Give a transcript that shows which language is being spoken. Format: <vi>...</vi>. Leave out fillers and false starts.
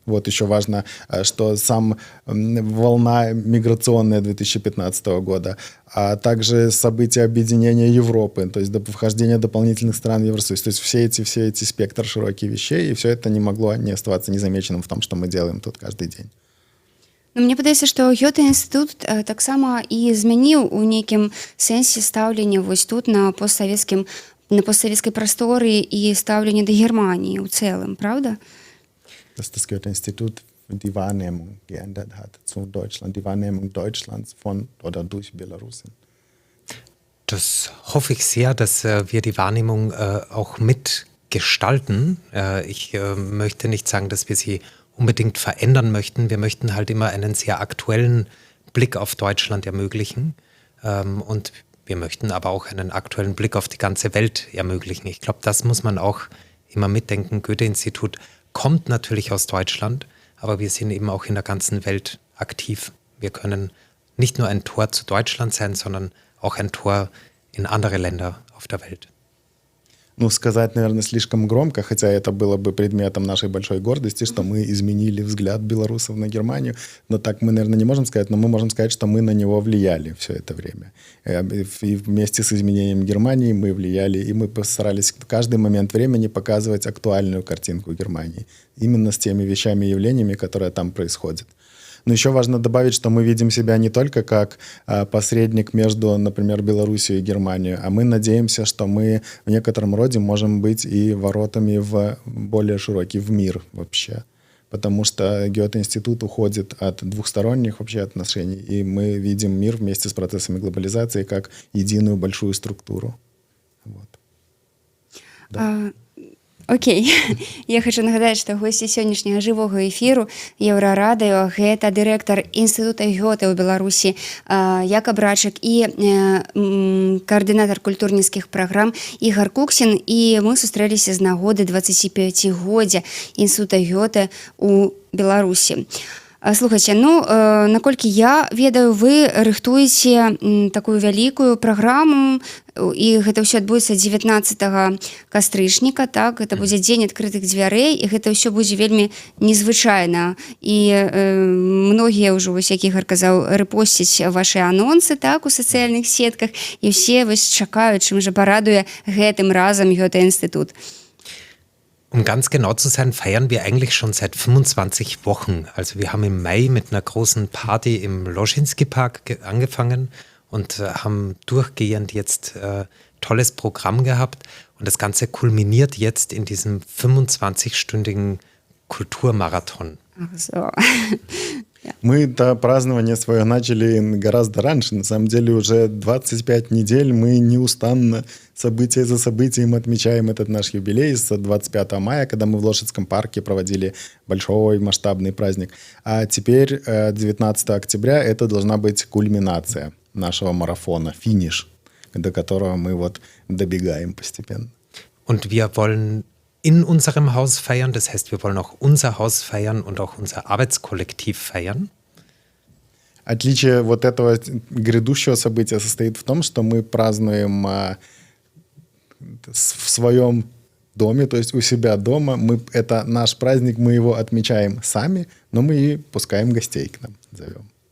<ru>Вот еще важно, что волна миграционная 2015 года, а также события объединения Европы, то есть до вхождения дополнительных стран в Евросоюз. То есть все эти спектр широких вещей, и все это не могло не оставаться незамеченным в том, что мы делаем тут каждый день.</ru> <be>Ну, мне падаецца, што Гёте-інстытут таксама і змяніў у нейкім сэнсе стаўленне вось тут на постсавецкай прасторы і стаўленне да Германіі ў цэлым, правда?</be> <de>Dass das Goethe-Institut die Wahrnehmung geändert hat zu Deutschland, die Wahrnehmung Deutschlands von oder durch Belarus. Das hoffe ich sehr, dass wir die Wahrnehmung auch mitgestalten. Ich möchte nicht sagen, dass wir sie unbedingt verändern möchten. Wir möchten halt immer einen sehr aktuellen Blick auf Deutschland ermöglichen. Und wir möchten aber auch einen aktuellen Blick auf die ganze Welt ermöglichen. Ich glaube, das muss man auch immer mitdenken. Goethe-Institut kommt natürlich aus Deutschland, aber wir sind eben auch in der ganzen Welt aktiv. Wir können nicht nur ein Tor zu Deutschland sein, sondern auch ein Tor in andere Länder auf der Welt.</de> <ru>Ну, сказать, наверное, слишком громко, хотя это было бы предметом нашей большой гордости, что мы изменили взгляд белорусов на Германию. Но так мы, наверное, не можем сказать, но мы можем сказать, что мы на него влияли все это время. И вместе с изменением Германии мы влияли, и мы постарались в каждый момент времени показывать актуальную картинку Германии. Именно с теми вещами и явлениями, которые там происходят. Но еще важно добавить, что мы видим себя не только как посредник между, например, Белоруссией и Германией, а мы надеемся, что мы в некотором роде можем быть и воротами в более широкий в мир вообще. Потому что Гёте-институт уходит от двухсторонних вообще отношений, и мы видим мир вместе с процессами глобализации как единую большую структуру. Вот. Да. Окей.</ru> <be>Я хочу нагадаць, што госці сённяшняга жывога эфіру Еўрарадыё гэта дырэктар інстытута Гёте ў Беларусі Якаб Рачык і каардынатар культурніцкіх праграм Ігар Куксін, і мы сустрэліся з нагоды 25-годдзя інстытута Гёте ў Беларусі. Слухайце, наколькі я ведаю, вы рыхтуеце такую вялікую праграму, і гэта ўсё адбудзецца 19 кастрычніка, так, гэта будзе дзень адкрытых дзвярэй, і гэта ўсё будзе вельмі незвычайна. І многія ўжо, вось як Ігар казаў, рэпосцяць вашы анонсы, так, у сацыяльных сетках, і ўсе вось чакаюць, чым жа парадуе гэтым разам Гёте-інстытут.</be> <de>Um ganz genau zu sein, feiern wir eigentlich schon seit 25 Wochen. Also wir haben im Mai mit einer großen Party im Loschinski-Park angefangen und haben durchgehend jetzt tolles Programm gehabt. Und das Ganze kulminiert jetzt in diesem 25-stündigen Kulturmarathon. Ach so.</de> <ru>Мы-то празднование свое начали гораздо раньше. На самом деле уже 25 недель мы неустанно событие за событием отмечаем этот наш юбилей с 25 мая, когда мы в Лошадском парке проводили большой масштабный праздник. А теперь 19 октября это должна быть кульминация нашего марафона, финиш, до которого мы вот добегаем постепенно.</ru> <de>Und wir wollen in unserem Haus feiern. Das heißt, wir wollen auch unser Haus feiern und auch unser Arbeitskollektiv feiern.</de> <ru>Отличие вот этого грядущего события состоит в том, что мы празднуем в своем доме, то есть у себя дома. Это наш праздник, мы его отмечаем сами, но мы и пускаем гостей к нам, зовем.</ru>